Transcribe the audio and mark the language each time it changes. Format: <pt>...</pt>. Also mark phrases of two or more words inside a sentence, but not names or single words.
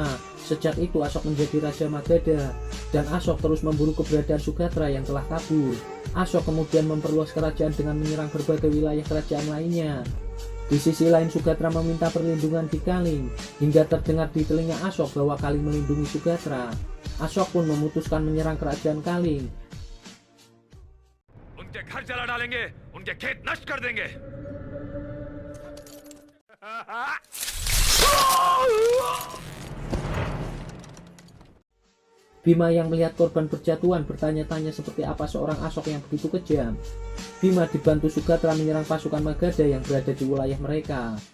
<id>Sejak itu Ashok menjadi Raja Magadha, dan Ashok terus memburu keberadaan Sugatra yang telah kabur. Ashok kemudian memperluas kerajaan dengan menyerang berbagai wilayah kerajaan lainnya. Di sisi lain Sugatra meminta perlindungan di Kaling, hingga terdengar di telinga Ashok bahwa Kaling melindungi Sugatra. Ashok pun memutuskan menyerang kerajaan Kaling.</id> <hi>उनके घर जला डालेंगे, उनके खेत नष्ट कर देंगे।</hi> <id>Bima yang melihat korban berjatuhan bertanya-tanya seperti apa seorang Ashok yang begitu kejam. Bima dibantu Sugatra menyerang pasukan Magadha yang berada di wilayah mereka.</id>